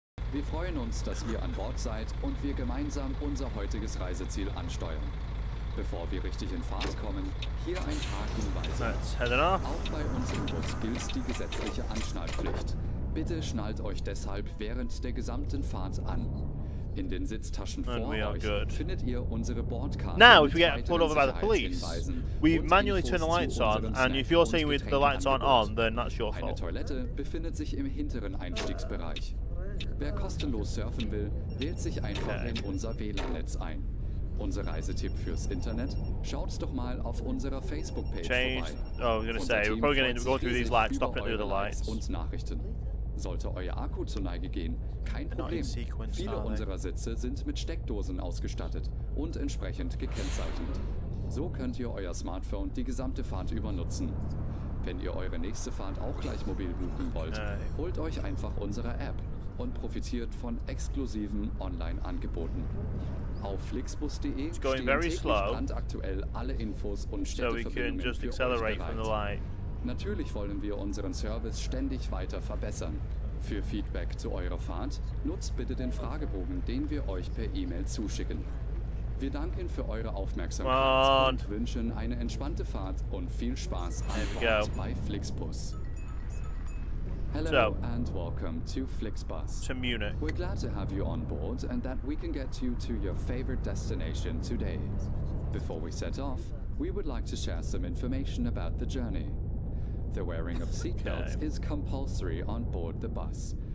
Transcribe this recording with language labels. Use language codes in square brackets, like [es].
[de] Wir freuen uns, dass ihr an Bord seid und wir gemeinsam unser heutiges Reiseziel ansteuern. Bevor wir richtig in Fahrt kommen, hier ein paar Hinweise. [en] Let's head it off. [de] Auch bei uns im Bus gilt die gesetzliche Anschnallpflicht. Bitte schnallt euch deshalb während der gesamten Fahrt an. In den Sitztaschen vor euch findet ihr unsere Bordkarte. [en] Now, if we get pulled over by the police, we manually turn the lights on, and if you're saying with the lights aren't on, then that's your [de] Eine [en] fault. [de] Toilette befindet sich im hinteren Einstiegsbereich. Wer kostenlos surfen will, wählt sich einfach in unser WLAN-Netz ein. Unser Reisetipp fürs Internet? Schaut doch mal auf unserer Facebook-Page vorbei. [en] Oh, I was going to say, we're probably going to go through these lights, stop it through the lights. [de] Und Nachrichten. Sollte euer Akku zur Neige gehen, kein Problem. Viele unserer Sitze sind mit Steckdosen ausgestattet und entsprechend gekennzeichnet. So könnt ihr euer Smartphone die gesamte Fahrt über nutzen. Wenn ihr eure nächste Fahrt auch gleich mobil buchen wollt, holt euch einfach unsere App und profitiert von exklusiven Online-Angeboten. Auf flixbus.de stehen täglich brandaktuell alle Infos und Städteverbindungen für euch bereit. Natürlich wollen wir unseren Service ständig weiter verbessern. Für Feedback zu eurer Fahrt nutzt bitte den Fragebogen, den wir euch per E-Mail zuschicken. Wir danken für eure Aufmerksamkeit und wünschen eine entspannte Fahrt und viel Spaß an Bord bei Flixbus. [en] Hello and welcome to Flixbus. To Munich. We're glad to have you on board and that we can get you to your favorite destination today. Before we set off, we would like to share some information about the journey. The wearing of seatbelts is compulsory on board the bus.